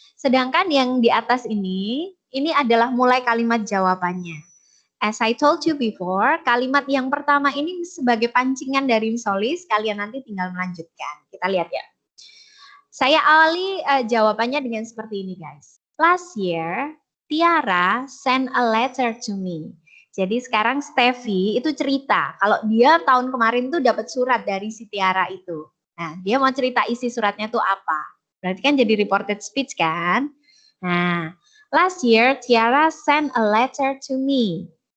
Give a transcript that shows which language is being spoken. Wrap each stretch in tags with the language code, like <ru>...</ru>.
<id>Sedangkan yang di atas ini adalah mulai kalimat jawabannya.</id> <en>As I told you before,</en> <id>kalimat yang pertama ini sebagai pancingan dari Solis, kalian nanti tinggal melanjutkan. Kita lihat ya. Saya awali jawabannya dengan seperti ini, guys.</id> <en>Last year, Tiara send a letter to me.</en> <id>Jadi sekarang Steffi itu cerita kalau dia tahun kemarin tuh dapat surat dari si Tiara itu. Nah, dia mau cerita isi suratnya tuh apa. Berarti kan jadi reported speech kan? Nah,</id> <en>last year Tiara send a letter to me.</en>